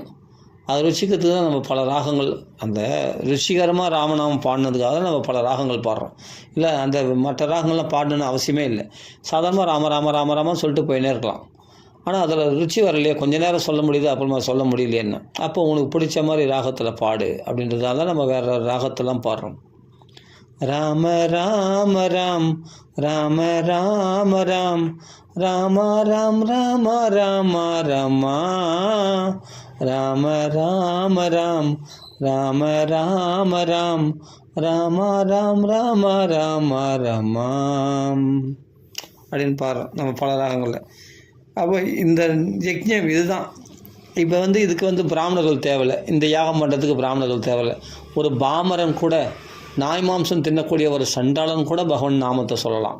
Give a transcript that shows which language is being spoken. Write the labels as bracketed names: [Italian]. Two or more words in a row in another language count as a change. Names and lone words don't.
[Tamil] அது ருச்சிக்கிறதுக்கு தான் நம்ம பல ராகங்கள், அந்த ருச்சிகரமாக ராமநாமம் பாடினதுக்காக தான் நம்ம பல ராகங்கள் பாடுறோம். இல்லை அந்த மற்ற ராகங்கள்லாம் பாடணுன்னு அவசியமே இல்லை. சாதாரணமாக ராமராமான்னு சொல்லிட்டு போயினே இருக்கலாம். ஆனால் அதில் ருச்சி வரலையே, கொஞ்ச நேரம் சொல்ல முடியுது, அப்புறமா சொல்ல முடியலையேன்னு. அப்போ உனக்கு பிடிச்ச மாதிரி ராகத்தில் பாடு அப்படின்றதால நம்ம வேறு ராகத்தெல்லாம் பாடுறோம். ராம ராம ராம் ராம ராம ராம் ராம ராம் ராம ராம ராமா ராம ராம ராம் ராம ராம ராம் ராம ராம் ராம ராம ராமாம் அப்படின்னு பாடுறோம் நம்ம பல ராகங்களில். அப்போ இந்த யஜ்ஞம் இதுதான். இப்போ இதுக்கு பிராமணர்கள் தேவையில்லை. இந்த யாகம் பண்ணுறதுக்கு பிராமணர்கள் தேவையில்லை. ஒரு பாமரன் கூட, நாய் மாம்சம் தின்னக்கூடிய ஒரு சண்டாளன் கூட பகவான் நாமத்தை சொல்லலாம்.